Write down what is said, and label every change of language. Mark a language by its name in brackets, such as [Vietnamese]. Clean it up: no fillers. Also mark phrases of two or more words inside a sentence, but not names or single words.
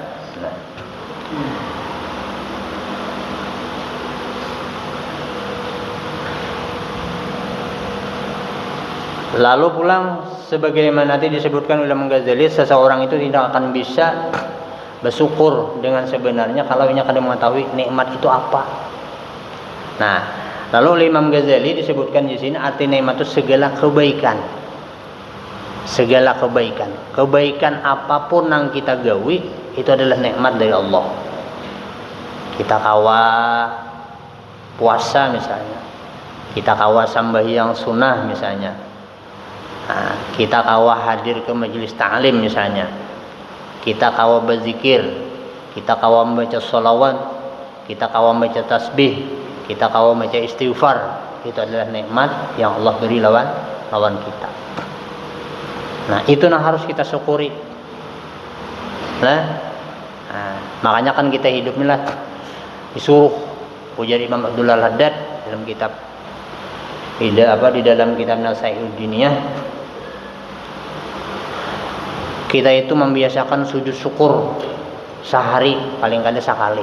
[Indonesian] Lalu pulang sebagaimana nanti disebutkan oleh Imam Ghazali, seseorang itu tidak akan bisa bersyukur dengan sebenarnya kalau ia kada mengetahui nikmat itu apa. Nah, lalu oleh Imam Ghazali disebutkan di sini arti nikmat itu segala kebaikan. segala kebaikan apapun yang kita gawi itu adalah nikmat dari Allah. Kita kawa puasa misalnya, kita kawa sembahyang sunnah misalnya, kita kawa hadir ke majelis ta'lim misalnya, kita kawa berzikir, kita kawa membaca sholawat, kita kawa membaca tasbih, kita kawa membaca istighfar, itu adalah nikmat yang Allah beri lawan kita. Nah, itu yang harus kita syukuri. Makanya kan kita hidup ini lah disuruh ujar Imam Abdul Haddad dalam kitab di dalam kitab Nasihatul Diniyah, kita itu membiasakan sujud syukur sehari paling kali sekali.